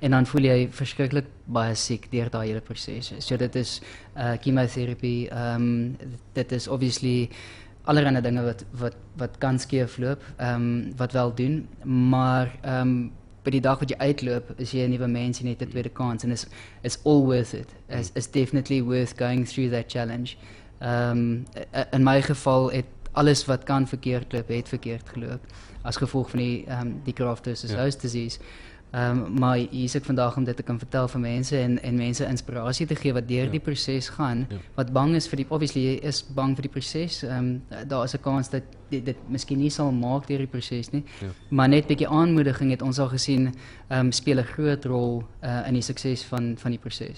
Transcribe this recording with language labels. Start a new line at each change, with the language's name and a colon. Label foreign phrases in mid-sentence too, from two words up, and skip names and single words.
Afrikaans: En dan voel jy verskriklik baie siek deur daai proses. So dit is chemotherapie, dit is obviously allerlei dinge wat kan skeef loop, wat wel doen, maar by die dag wat jy uitloop, is jy 'n nuwe mens en jy het 'n tweede kans, en
English: it's all worth it. It's definitely worth going through that challenge.
Afrikaans: In my geval het alles wat kan verkeerd loop, het verkeerd geloop as gevolg van die
English: graft versus host disease.
Afrikaans: Maar hier is ek vandag om dit te kan vertel vir mense en mense inspirasie te gee wat deur die proses gaan, wat bang is vir obviously jy is bang vir die proses. Daar is 'n kans dat dit miskien nie sal maak deur die proses nie, maar net 'n bietjie aanmoediging het ons al gesien speel 'n groot rol in die sukses van die proses.